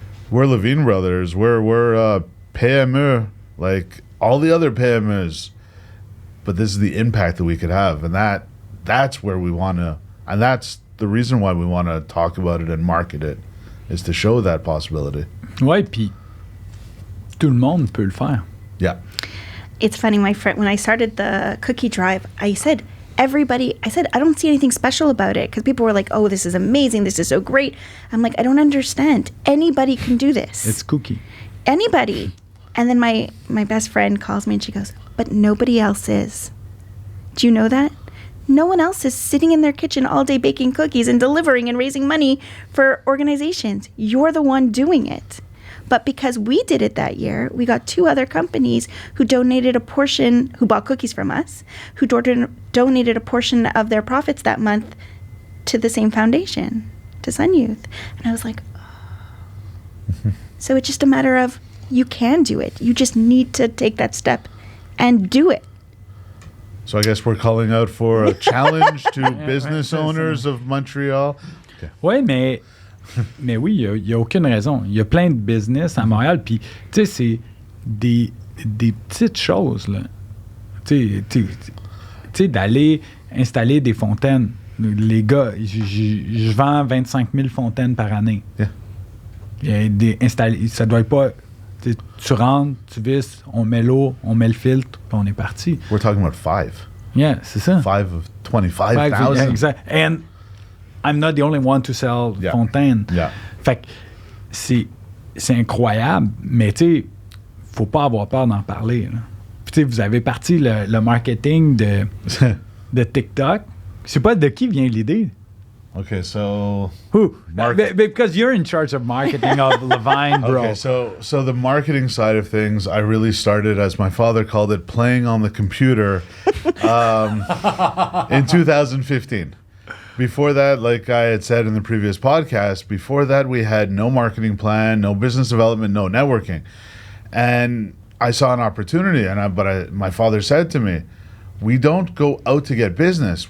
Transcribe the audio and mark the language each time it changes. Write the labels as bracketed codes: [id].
[en] We're Levine Brothers. We're PME, like all the other PMEs. But this is the impact that we could have, and that's where we want to, and that's the reason why we want to talk about it and market it, is to show that possibility. [fr] Ouais, puis tout le monde peut le faire. [en] Yeah. It's funny, my friend, when I started the cookie drive, I said, I don't see anything special about it, because people were like, oh, this is amazing, this is so great. I'm like, I don't understand. Anybody can do this. It's cookie. Anybody. And then my best friend calls me and she goes, but nobody else is. Do you know that? No one else is sitting in their kitchen all day baking cookies and delivering and raising money for organizations. You're the one doing it. But because we did it that year, we got 2 other companies who donated a portion, who bought cookies from us, who donated a portion of their profits that month to the same foundation, to Sun Youth. And I was like, oh. So it's just a matter of, you can do it. You just need to take that step and do it. So I guess we're calling out for a challenge to business owners of Montreal. Okay. [fr] Oui, mais oui, il n'y a aucune raison. Il y a plein de business à Montréal, puis tu sais, c'est des petites choses, là. Tu sais, d'aller installer des fontaines. Les gars, je vends 25 000 fontaines par année. [en] Yeah. [fr] Ça doit être pas... Tu rentres, tu visses, on met l'eau, on met le filtre, puis on est parti. [en] We're talking about 5. [fr] Yeah, c'est ça. [en] 5 of 25,000. Yeah, exact. And I'm not the only one to sell fontaine. Yeah. [fr] Fait que c'est incroyable, mais tu sais, faut pas avoir peur d'en parler. Là. Puis tu sais, vous avez parti le marketing de TikTok. Je sais pas de qui vient l'idée. [en] Okay, so who? Because you're in charge of marketing of Levine, bro. Okay, so the marketing side of things, I really started, as my father called it, playing on the computer in 2015. Before that, like I had said in the previous podcast, before that we had no marketing plan, no business development, no networking, and I saw an opportunity, my father said to me, "We don't go out to get business.